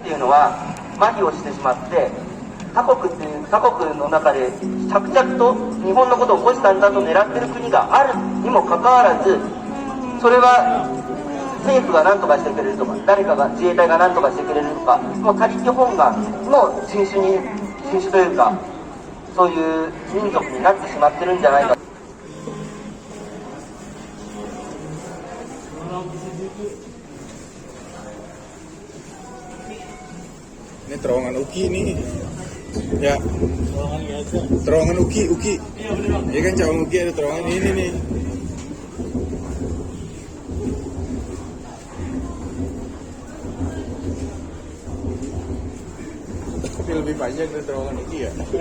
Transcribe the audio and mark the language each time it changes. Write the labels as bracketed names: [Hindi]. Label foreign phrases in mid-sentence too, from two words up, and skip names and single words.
[Japanese] いうのは麻痺をしてしまって、他国の中で着々と日本のことを虎視眈々と狙っている国があるにもかかわらず、それは政府が何とかしてくれるとか、誰かが自衛隊が何とかしてくれるとか、もう他力本願の人種というか、そういう民族になってしまってるんじゃないか。 [Indonesian] Ini terowongan Uki nih. Ya. Terowongan Uki. Ya kan Cawang Uki ada terowongan ini nih. Tapi lebih panjang dari terowongan Uki ya.